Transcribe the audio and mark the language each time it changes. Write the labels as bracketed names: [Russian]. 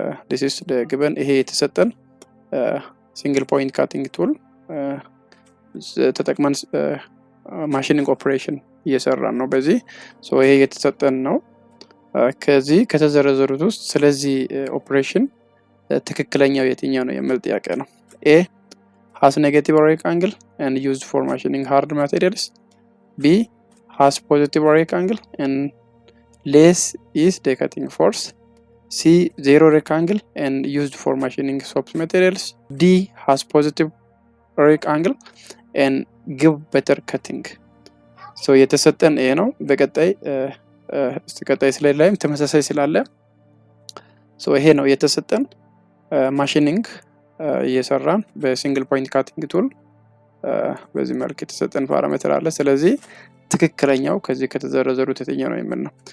[English] This is the given [Amharic] ይሄ የተሰጠን single point cutting tool ተጠቅመን ማሽኒንግ ኦፕሬሽን እየሰራን ነው። በዚህ ይሄ የተሰጠን ነው። ከዚህ ከተዘረዘሩት ውስጥ ስለዚህ ኦፕሬሽን ትክክለኛው የትኛው ነው የሚል ጥያቄ ነው። [English] A has negative rake angle and used for machining hard materials. B has positive rake angle and less is the cutting force. C zero rake angle and used for machining soft materials. D has positive rake angle and give better cutting. [Amharic] የተሰጠን ይሄ ነው። በቀጣይ ቀጣይ ስላይድ ላይም ተመሳሳይ ስላለ ይሄ ነው የተሰጠን ማሽኒንግ እየሰራን በሲንግል ፖይንት ካቲንግ ቱል በዚህ መልክ የተሰጠን ፓራሜትር አለ። ስለዚህ ትክክለኛው ከዚህ ከተዘረዘሩት የትኛው ነው የሚል ነው።